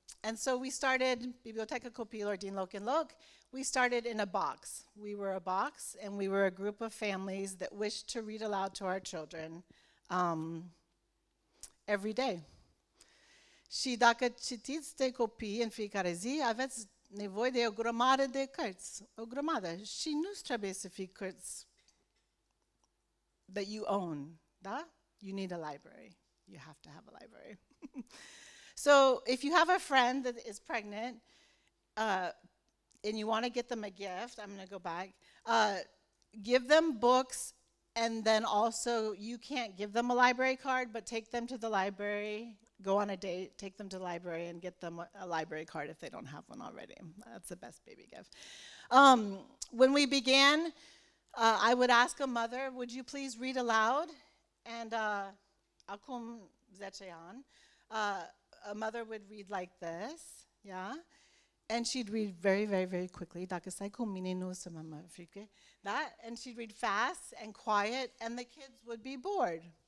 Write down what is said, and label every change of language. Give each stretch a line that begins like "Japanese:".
English: And so we started Biblioteca Copiilor din Loc în Loc. We started in a box. We were a box, and we were a group of families that wished to read aloud to our children every day.
Romanian: Și dacă citiți de copii în fiecare zi, aveți nevoie de o grămadă de cărți, o grămadă. Și nu trebuie să fie cărți that you own, da?
English: You need a library. You have to have a library. So if you have a friend that is pregnant and you want to get them a gift, I'm going to go back, give them books, and then also you can't give them a library card, but take them to the library, go on a date, take them to the library, and get them a library card if they don't have one already. That's the best baby gift. When we began, I would ask a mother, "Would you please read aloud?" And acum 10 ani, a mother would read like this, yeah? And she'd read very, very, very quickly.
Romanian: Dacă stai cu mine, nu o să mă frică.
English: That, and she'd read fast and quiet, and the kids would be bored.